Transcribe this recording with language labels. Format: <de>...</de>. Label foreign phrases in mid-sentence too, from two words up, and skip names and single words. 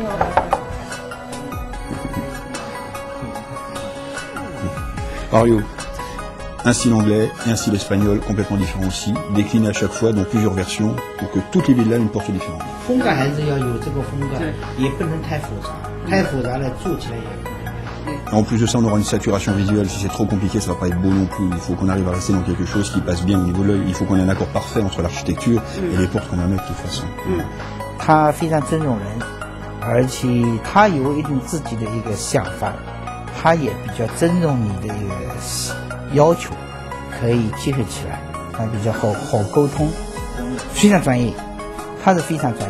<fr>Mario, un style anglais et un style espagnol complètement différents aussi, déclinés à chaque fois dans plusieurs versions pour que toutes les villas aient une porte différente. En plus de ça, on aura une saturation visuelle. Si c'est trop compliqué, ça va pas être beau non plus. Il faut qu'on arrive à rester dans quelque chose qui passe bien au niveau de l'œil. Il faut qu'on ait un accord parfait entre l'architecture et les portes qu'on va mettre de toute façon.</fr> <zh>他非常尊重人，而且他有一种自己的一个想法，他也比较尊重你的一个要求，可以结合起来，他比较好沟通，非常专业，他是非常专业。</zh>